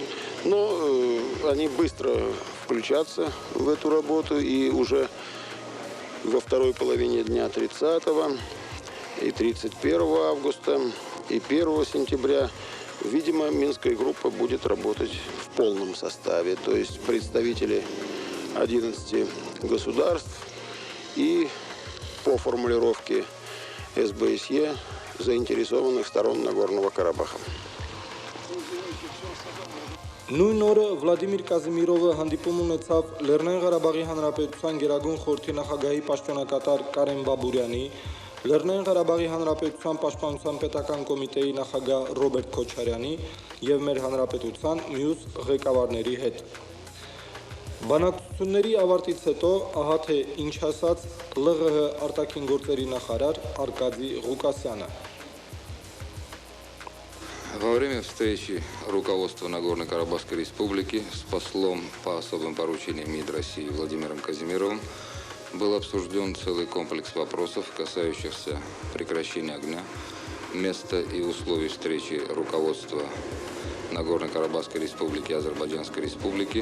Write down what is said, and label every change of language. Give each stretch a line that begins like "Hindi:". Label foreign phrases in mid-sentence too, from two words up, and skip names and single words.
Russian: Но они быстро включатся в эту работу, и уже во второй половине дня 30 и 31 августа и 1 сентября, видимо, Минская группа будет работать в полном составе, то есть представители 11 государств и по формулировке СБСЕ заинтересованных сторон Нагорного Карабаха.
Armenian: Նույն օրը Վլադիմիր Կազիմիրովը հանդիպում ունեցավ Լեռնային Ղարաբաղի Հանրապետության Գերագույն խորհրդի նախագահի պաշտոնակատար Կարեն Բաբուրյանի, Լեռնային Ղարաբաղի Հանրապետության Պաշտպանության պետական կոմիտեի նախագահ Ռոբերտ Քոչարյանի եւ մեր հանրապետության մյուս ղեկավարների հետ։ Բանակցությունների ավարտից հետո ահա թե ինչ ասաց ԼՂՀ արտաքին գործերի նախարար Արկադի Ղուկասյանը։
Russian: Во время встречи руководства Нагорно-Карабахской республики с послом по особым поручениям МИД России Владимиром Казимировым был обсужден целый комплекс вопросов, касающихся прекращения огня, места и условий встречи руководства Нагорно-Карабахской республики и Азербайджанской республики.